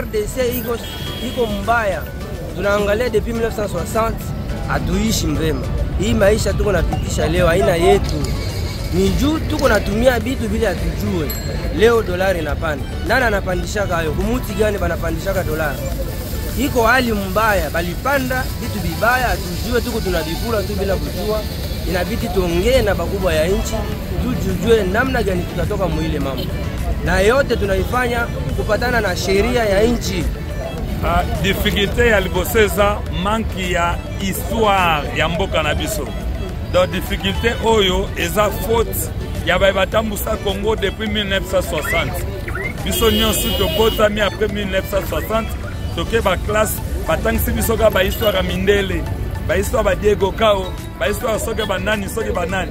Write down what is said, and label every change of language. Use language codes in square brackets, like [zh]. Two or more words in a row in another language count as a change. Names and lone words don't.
[sw] RDC iko mbaya tunaangalia depuis 1960 hatuishi mbema. Hii maisha tuko napitisha leo haina yetu. Ni juu tuko natumia vitu vile hatujue. Leo dolari inapanda. Nani anapandishaka hayo? Kumuti gani banapandishaka dolari? Iko hali mbaya, balipanda vitu vibaya hatujue, tuko tunavikula tu bila kujua. Inabidi tuongee na bakubwa ya nchi, tujue namna gani tutatoka mwile mambo. Na yote tunaifanya kupatana na sheria ya nchi. [ln] Difficulté ya liboseza manki ya histoire ya mboka na biso. Donc difficulté oyo eza faute ya batambusa Congo depuis 1960. Biso nyonso tobotami après 1960 toke ba classe batangisi biso ka ba histoire mindele, ba histoire ba Diego Kao, ba histoire soke banani soke banani.